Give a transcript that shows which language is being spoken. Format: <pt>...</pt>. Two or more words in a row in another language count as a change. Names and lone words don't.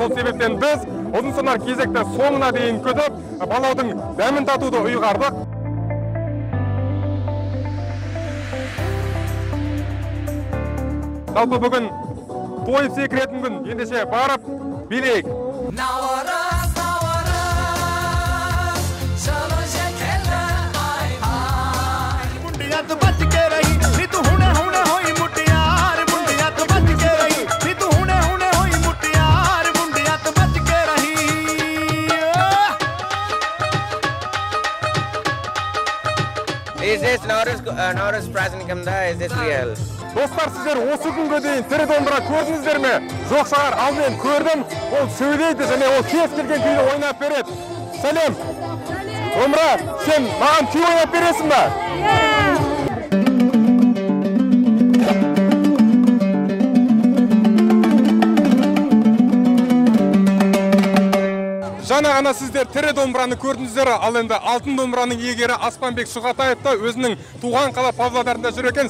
<kk>Сол себептен біз ұзын-сонар кезекті соңына дейін күтіп, палаудың дәмін татуды ұйғардық. Жалпы бүгін тойып секіретін күн, ендеше барып билейік.</kk> <pa>ਨੌਰੋਜ਼, ਨੌਰੋਜ਼, ਚਲੋ ਸ਼ੇਕੇਲਾ ਐ ਐ. ਮੁੰਡਿਆਂ ਬਚ ਕੇ ਰਹੀਂ, ਨੀ ਤੂੰ ਹੁਣੇ ਹੋਈ ਮੁਟਿਆਰ. ਮੁੰਡਿਆਂ ਬਚ ਕੇ ਰਹੀਂ, ਨੀ ਤੂੰ ਹੁਣੇ ਹੋਈ ਮੁਟਿਆਰ. ਮੁੰਡਿਆਂ ਬਚ ਕੇ ਰਹੀਂ.</pa> <en>Is this Nauruz праздникында? Is this real?</en> <kk>Достар, сіздер осы күнге дейін тірі домбыра көрдіңіздер ме? Жоқ шығар, ал мен көрдім. Ол сөйлейді және ол кез келген күйді ойнап береді. Сәлем. Домбыра, сен маған күй ойнап бересің ба? Жаңа ғана сіздер тірі домбыраны көрдіңіздер, ал енді алтын домбыраның иегері Аспанбек Шұғатаев та өзінің туған қала Павлодарында жүр екен.</kk>